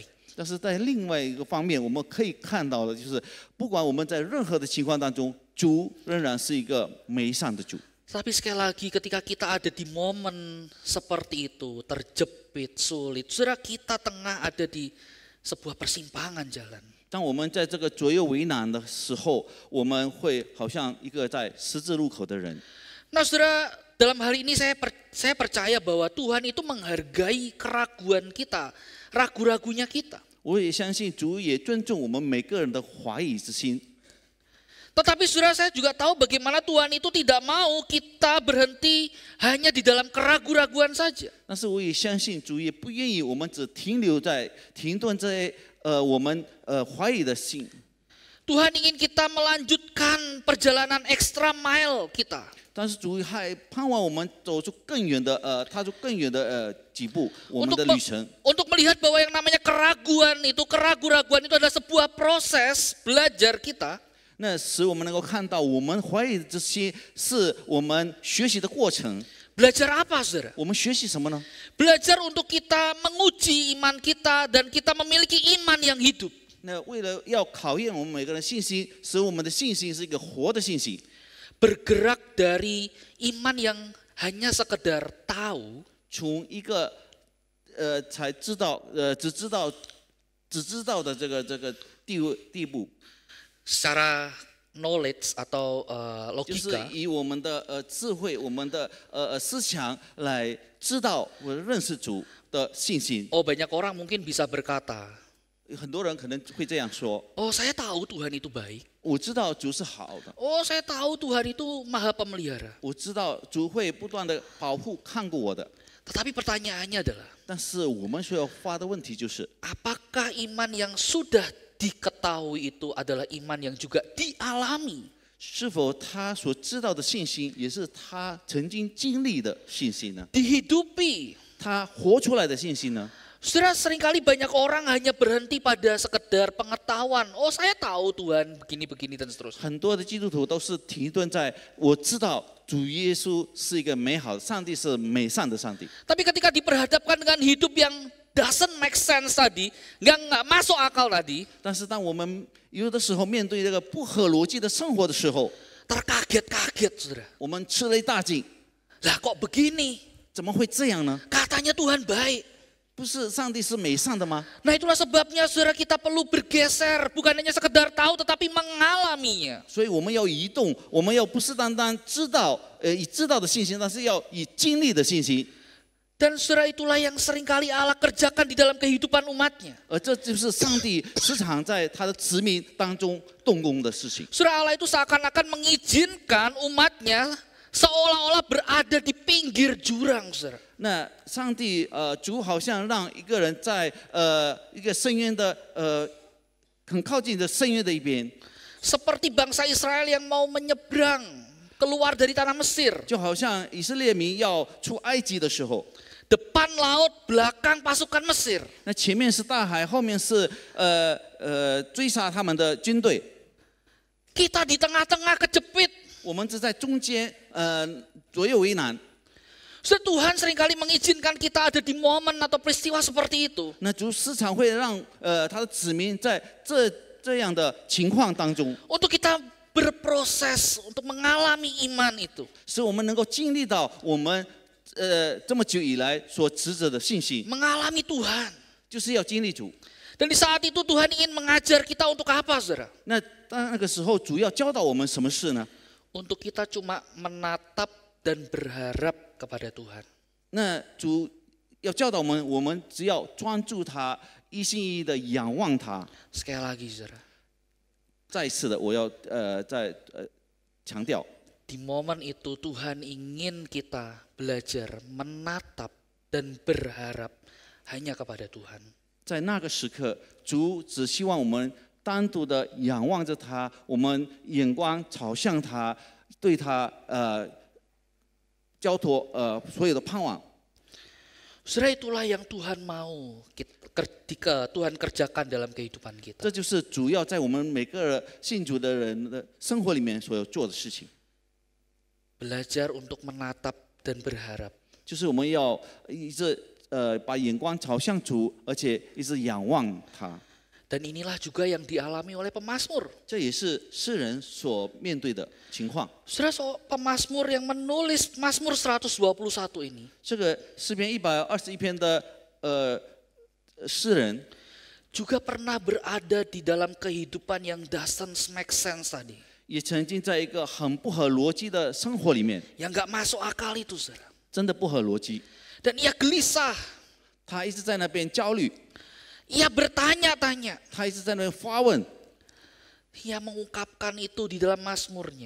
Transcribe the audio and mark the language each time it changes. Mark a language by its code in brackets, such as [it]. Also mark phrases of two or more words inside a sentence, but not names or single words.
[zh] 但是在另外一个方面，我们可以看到的就是，不管我们在任何的情况当中，主仍然是一个美善的主。 [id] Tapi sekali lagi ketika kita ada di momen seperti itu, terjepit, sulit, saudara kita tengah ada di sebuah persimpangan jalan. [zh] 当我们在这个左右为难的时候，我们会好像一个在十字路口的人。 [id] Nah saudara, dalam hal ini saya percaya bahwa Tuhan itu menghargai keraguan kita, ragu-ragunya kita. [zh] 我也相信主也尊重我们每个人的怀疑之心。 [id] Tetapi saudara, saya juga tahu bagaimana Tuhan itu tidak mau kita berhenti hanya di dalam keraguan-raguan saja. [zh] 但是我也相信主也不愿意我们只停顿在我们怀疑的心。 [id] Tuhan ingin kita melanjutkan perjalanan [en] extra mile [id] kita. [zh] 但是主还盼望我们走出更远的踏出更远的几步，我们的旅程。 [id] Untuk melihat bahwa yang namanya keraguan itu adalah sebuah proses belajar kita. [zh] 那使我们能够看到，我们怀疑的这些是我们学习的过程。 [id] Belajar apa, saudara? [zh] 我们学习什么呢？ [id] Belajar untuk kita menguji iman kita dan kita memiliki iman yang hidup. [zh] 那为了要考验我们每个人信心，使我们的信心是一个活的信心。 [id] Bergerak dari iman yang hanya sekedar tahu, [zh] 从一个才知道只知道的这个地步， [id] secara knowledge atau [zh] 就是 [id] logika, [zh] 以我们的智慧、我们的思想来知道或者认识主的信心。 [id] oh banyak orang mungkin bisa berkata, [zh] 很多人可能会这样说： [id] oh saya tahu Tuhan itu baik, [zh] 我知道主是好的， [id] oh saya tahu Tuhan itu maha pemelihara. [zh] 我知道主会不断的保护看顾我的。 [id] Tetapi pertanyaannya adalah, [zh] 但是我们需要发的问题就是， [id] apakah iman yang sudah diketahui itu adalah iman yang juga dialami? [zh] 是否他所知道的信心也是他曾经经历的信心呢？ [id] Dihidupi. [zh] 他活出来的信心呢？ [id] Saudara, seringkali banyak orang hanya berhenti pada sekedar pengetahuan. Oh saya tahu Tuhan begini-begini dan seterusnya. [zh] 很多的基督徒都是停顿在我知道主耶稣是一个美好的上帝，是美善的上帝。 [id] Tapi ketika diperhadapkan dengan hidup yang [en] doesn't make sense [id] tadi, nggak masuk akal tadi, [zh] 但是当我们有的时候面对这个不合逻辑的生活的时候， [id] terkaget-kaget, saudara. [zh] 我们吃了一大惊， [id] Lah kok begini? [zh] 怎么会这样呢？ [id] Katanya Tuhan baik. [zh] 不是上帝是美善的吗？ [id] Nah itulah sebabnya saudara kita perlu bergeser, bukan hanya sekedar tahu tetapi mengalaminya. [zh] 所以我们要移动，我们要不是单单知道，以知道的信心，但是要以经历的信心。 [id] Dan saudara itulah yang seringkali Allah kerjakan di dalam kehidupan umatnya. [zh] 而这就是上帝时常在他的子民当中动工的事情。 [id] Saudara, Allah itu seakan-akan mengizinkan umatnya seolah-olah berada di pinggir jurang, saudara. [zh] 那上帝主好像让一个人在一个深渊的很靠近的深渊的一边， [id] Seperti bangsa Israel yang mau menyeberang keluar dari tanah Mesir. [zh] 就好像以色列民要出埃及的时候， [id] Depan laut, belakang pasukan Mesir. [zh] 那前面是大海，后面是追杀他们的军队， [id] Kita di tengah-tengah kejepit. [zh] 我们只在中间左右为难。 [id] Saudara, Tuhan seringkali mengizinkan kita ada di momen atau peristiwa seperti itu. [zh] 那主时常会让他的子民在这样的情况当中， [id] Untuk kita berproses, untuk mengalami iman itu. [zh] 使我们能够经历到我们这么久以来所执着的信心， [id] Mengalami Tuhan. [zh] 就是要经历主。 [id] Dan di saat itu Tuhan ingin mengajar kita untuk apa, saudara? [zh] 那当那个时候，主要教导我们什么事呢？ [id] Untuk kita cuma menatap dan berharap kepada Tuhan. [zh] 那主要教导我们，我们只要专注他，一心一意的仰望他。 [id] Sekali lagi, saudara. [zh] 再一次的，我要再强调， [id] Di momen itu Tuhan ingin kita belajar menatap dan berharap hanya kepada Tuhan. [zh] 在那个时刻，主只希望我们单独的仰望着他，我们眼光朝向他，对他交托所有的盼望。 [id] Saudara, itulah yang Tuhan mau ketika Tuhan kerjakan dalam kehidupan kita. [zh] 这就是主要在我们每个信主的人的生活里面所要做的事情， [id] Belajar untuk menatap dan berharap. [zh] 就是我们要一直把眼光朝向主，而且一直仰望他。 [id] Dan inilah juga yang dialami oleh pemazmur. [zh] 这也是诗人所面对的情况。 [id] Saudara, pemazmur yang menulis Mazmur 121 ini [zh] 这个诗篇121篇的诗人， [id] juga pernah berada di dalam kehidupan yang [en] doesn't make sense [id] tadi. [zh] 也曾经在一个很不合逻辑的生活里面， [id] Yang gak masuk akal itu, saudara. [zh] 真的不合逻辑。 [id] Dan ia gelisah, [zh] 他一直在那边焦虑， [id] ia bertanya-tanya. [zh] 他一直在那边发问， [id] Ia mengungkapkan itu di dalam Mazmurnya.